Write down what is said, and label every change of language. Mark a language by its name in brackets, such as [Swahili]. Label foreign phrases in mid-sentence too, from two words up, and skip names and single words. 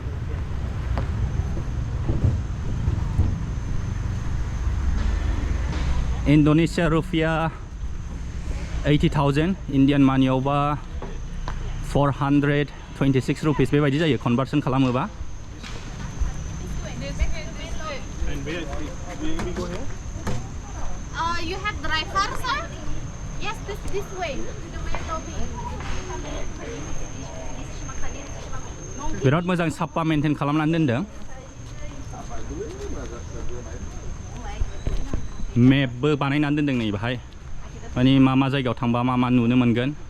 [Bodo] Indonesia rupiah 80,000 [English] Indian money- [Bodo] आवबा 426 rupees बेबायदि जायो कन्भार्सन खालामोबा [English] You have driver, sir? Yes, this way. [Bodo] बिराद मोजां साफा मेनटेन खालामनानै दोनदों मेपबो बानायनानै दोनदों नै बाहाय माने मा मा जायगायाव थांबा मा मा नुनो मोनगोन